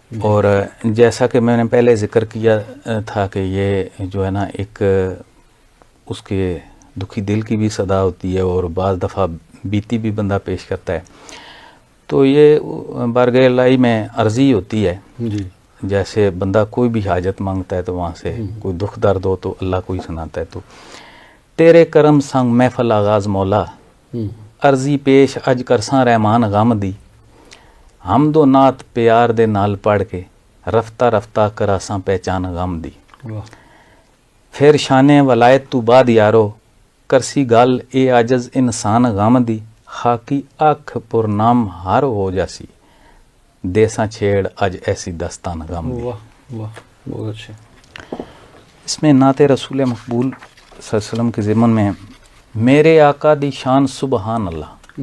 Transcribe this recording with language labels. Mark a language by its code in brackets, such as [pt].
[ur] اور جیسا کہ میں نے پہلے ذکر کیا تھا کہ یہ جو ہے نا ایک اس کے دکھی دل کی بھی صدا ہوتی ہے، اور بعض دفعہ بیتی بھی بندہ پیش کرتا ہے. تو یہ بارگاہ الہی میں عرضی ہوتی ہے. جی. جیسے بندہ کوئی بھی حاجت مانگتا ہے تو وہاں سے کوئی دکھ درد ہو تو اللہ کو ہی سناتا ہے. تو [pa] تیرے کرم سنگ محفل آغاز مولا عرضی پیش اج کرساں رحمان غم دی حمد و نعت پیار دے نال پڑھ کے رفتہ رفتہ کراساں پہچان غم دی پھر شانے ولایت تو بعد یارو کرسی گل اے عاجز انسان غم دی خاکی اکھ پر نام ہر ہو جاسی دیساں چھیڑ اج ایسی دستان غم دی. [ur] واہ واہ بہت اچھے. اس میں نعت رسول مقبول صلی اللہ علیہ وسلم کے ضمن میں [pa] میرے آقا دی شان [ur] سبحان اللہ.